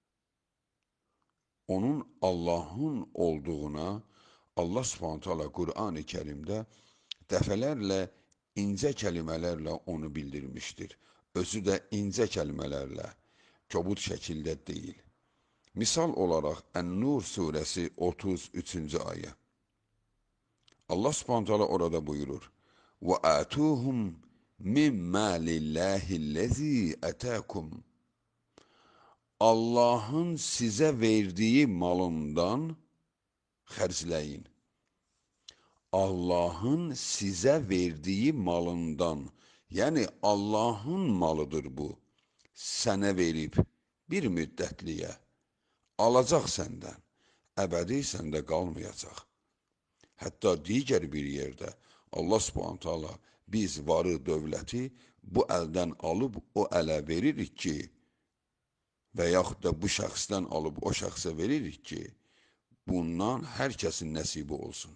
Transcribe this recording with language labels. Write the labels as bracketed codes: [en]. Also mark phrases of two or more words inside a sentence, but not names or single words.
[az] Onun Allahın olduğuna [ar] الله سبحانه تعالى [az] Qur'an-ı Kərimdə dəfələrlə incə kəlmələrlə onu bildirmişdir. Özü də incə kəlmələrlə, kobud şəkildə deyil. [tr] Misal olarak En-Nur suresi 33. ayet. [ar] الله سبحانه تعالى [tr] orada buyurur. [ar] وَآتُوهُمْ مِنْ مَالِ اللّٰهِ الَّذ۪ي اَتَاكُمْ [tr] Allah'ın size verdiği malından [ar] xərcləyin. [tr] Allah'ın size verdiği malından, yani Allah'ın malıdır bu, [az] sənə verib bir müddətliyə. Alacaq səndən, əbədi səndə qalmayacaq. Hətta digər bir yerdə [ar] الله سبحانه تعالى [az] biz varı dövləti bu əldən alıb o ələ veririk ki, və yaxud da bu şəxsdən alıb o şəxsə veririk ki, bundan hər kəsin nəsibi olsun.